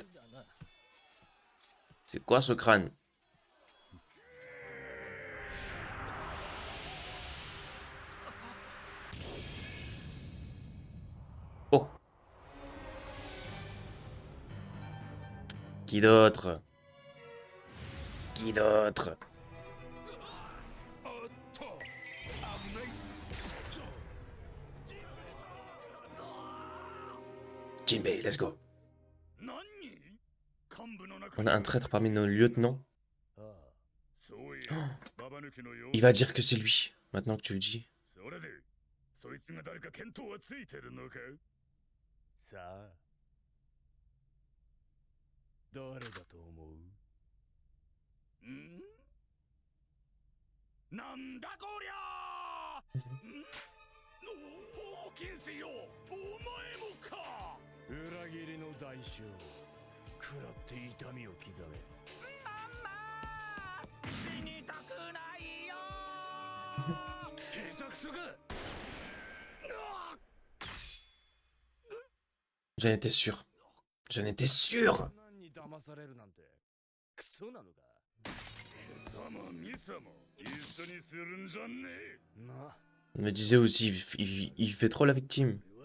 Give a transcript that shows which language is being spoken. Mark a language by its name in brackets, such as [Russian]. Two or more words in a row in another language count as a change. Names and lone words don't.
[French] C'est quoi ce crâne? Oh! Qui d'autre? Qui d'autre? [English] Jinbei, let's go. [French] On a un traître parmi nos lieutenants. Oh, il va dire que c'est lui, maintenant que tu le dis. [Japanese] そいつが誰か見当はついてるのかさあ誰だと思うんなんだこりゃホーキンスよお前もか裏切りの代償食らって痛みを刻めママ死にたくないよ下手くそか [French] J'en étais sûr. J'en étais sûr. Il me disait aussi, il fait trop la victime.